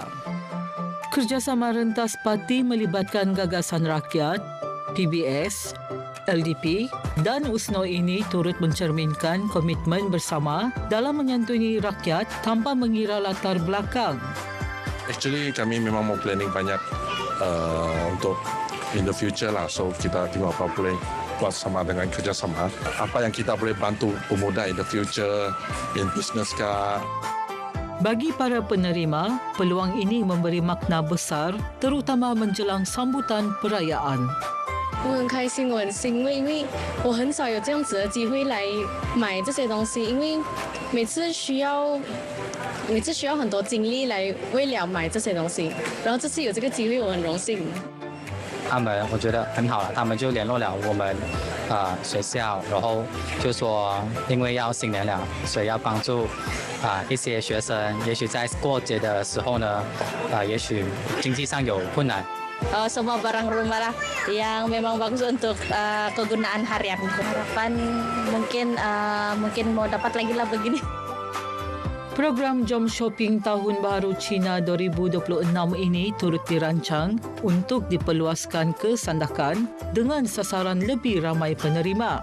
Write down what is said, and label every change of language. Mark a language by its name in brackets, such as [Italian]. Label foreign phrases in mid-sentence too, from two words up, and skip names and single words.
[Malay] Kerjasama rentas parti melibatkan Gagasan Rakyat, PBS, LDP dan USNO ini turut mencerminkan komitmen bersama dalam menyantuni rakyat tanpa mengira latar belakang. Actually kami memang mau planning banyak untuk [English] in the future [Malay] lah. So kita tengok apa boleh buat sama dengan kerjasama. Apa yang kita boleh bantu pemuda [English] in the future, in business [Malay] kah. Bagi para penerima, peluang ini memberi makna besar terutama menjelang sambutan perayaan. [Chinese] 我很开心，我很欣慰，因为我很少有这样子的机会来买这些东西，因为每次需要很多精力来为了买这些东西，然后这次有这个机会，我很荣幸。他们我觉得很好了，他们就联络了我们学校，然后就说因为要新年了，所以要帮助一些学生，也许在过节的时候呢，也许经济上有困难。 [Malay] semua barang rumah lah yang memang bagus untuk kegunaan harian. Harapan mungkin mau dapat lagi lah begini. Program Jom Shopping Tahun Baharu Cina 2026 ini turut dirancang untuk diperluaskan ke Sandakan dengan sasaran lebih ramai penerima.